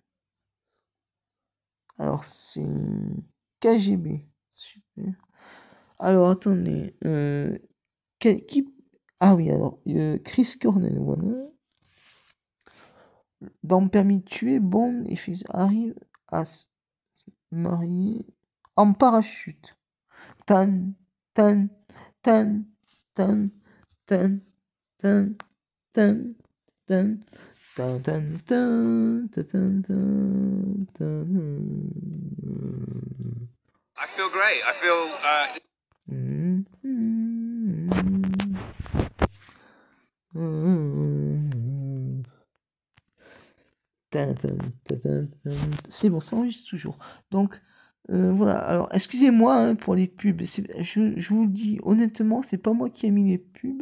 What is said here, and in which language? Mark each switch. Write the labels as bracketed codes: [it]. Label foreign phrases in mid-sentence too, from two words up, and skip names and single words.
[fr] Alors, c'est KGB. Super. Alors, attendez. Qui... Ah oui, alors, Chris Cornell, voilà. Dans Permis de tuer, Bond et fils arrivent à se marier en parachute. Tan, tan, tan, tan, tan, tan, tan, tan, tan, tan, tan, tan, tan, tan. [en] I feel great. I feel. [fr] C'est bon, ça enregistre toujours. Donc, voilà. Alors, excusez-moi hein, pour les pubs. Je vous le dis honnêtement, c'est pas moi qui ai mis les pubs.